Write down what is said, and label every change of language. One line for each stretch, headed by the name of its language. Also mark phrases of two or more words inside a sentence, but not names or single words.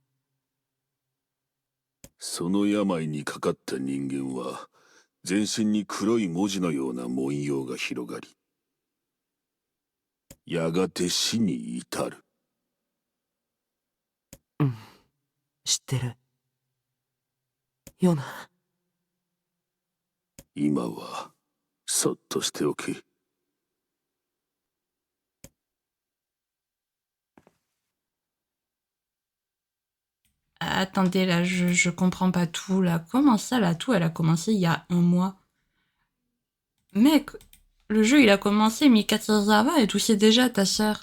Japanese: その病にかかった人間は全身に黒い文字のような文様が広がり、 やがて死に至る。知ってる。ヨナ。今はそっとしておけ。
French: Attendez, là, je comprends pas tout, là. Comment ça, là, tout, elle a commencé il y a un mois? Mec, le jeu, il a commencé 1400 avant et tout, c'est déjà ta sœur.